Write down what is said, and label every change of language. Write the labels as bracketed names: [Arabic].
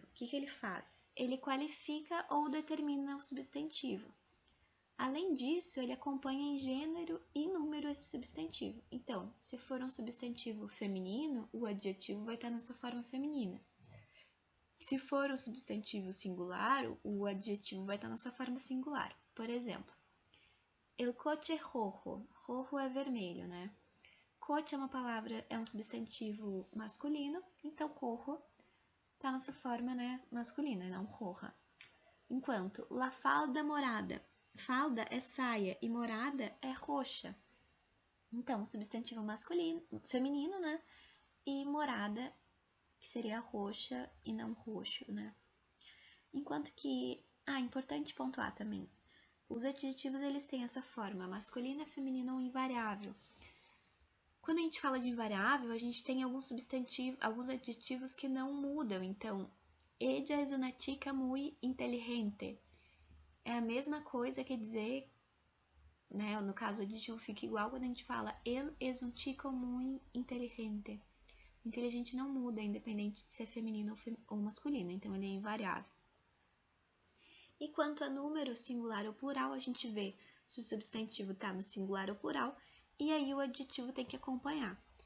[Portuguese] O que ele faz? Ele qualifica ou determina o substantivo. Além disso, ele acompanha em gênero e número esse substantivo. Então, se for um substantivo feminino, o adjetivo vai estar na sua forma feminina. Se for um substantivo singular, o adjetivo vai estar na sua forma singular. [Spanish] Por exemplo, el coche rojo. [Portuguese] Rojo é vermelho, né? Coche é uma palavra, é um substantivo masculino, então rojo está na sua forma, né, masculina, não roja. Enquanto [Spanish] la falda morada, [Portuguese] falda é saia e morada é roxa. Então, substantivo masculino, feminino, né, e morada, que seria roxa e não roxo, né. Enquanto que, importante pontuar também, os adjetivos eles têm a sua forma masculina, feminina ou invariável. Quando a gente fala de invariável, a gente tem alguns adjetivos que não mudam. [Spanish] Então, ella es una chica muy inteligente. [Portuguese] É a mesma coisa que dizer, né? No caso, o adjetivo fica igual quando a gente fala [Spanish] él es un chico muy inteligente. [Portuguese] Inteligente não muda, independente de ser feminino ou masculino. Então, ele é invariável. E quanto a número, singular ou plural, a gente vê se o substantivo está no singular ou plural, e aí o adjetivo tem que acompanhar.